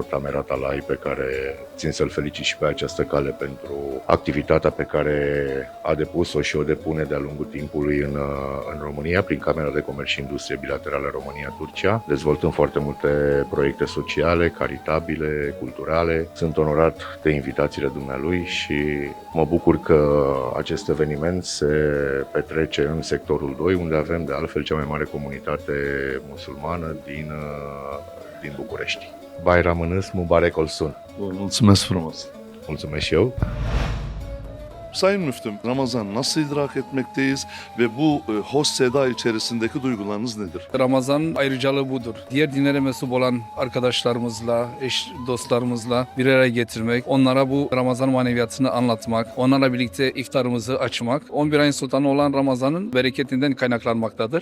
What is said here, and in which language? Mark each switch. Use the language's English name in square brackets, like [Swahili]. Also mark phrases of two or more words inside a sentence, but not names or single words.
[Romanian] Tamer Atalay, pe care țin să-l felicit și pe această cale pentru activitatea pe care a depus-o și o depune de-a lungul timpului în România, prin Camera de Comerț și Industrie Bilaterală România-Turcia, dezvoltând foarte multe proiecte sociale, caritabile, culturale. Sunt onorat de invitațiile dumnealui și mă bucur că acest eveniment se petrece în sectorul 2, unde avem de altfel cea mai mare comunitate musulmană din București. [Turkish] Bayramınız mübarek olsun. [Romanian] Mulțumesc frumos! Mulțumesc și eu! [Turkish] Sayın Müftüm, Ramazan nasıl idrak etmekteyiz ve bu hoş seda içerisindeki duygularınız nedir? Ramazan'ın ayrıcalığı budur. Diğer dinlere mensup olan arkadaşlarımızla, eş dostlarımızla bir araya getirmek, onlara bu Ramazan maneviyatını anlatmak, onlarla birlikte iftarımızı açmak, 11 ayın sultanı olan Ramazan'ın bereketinden kaynaklanmaktadır.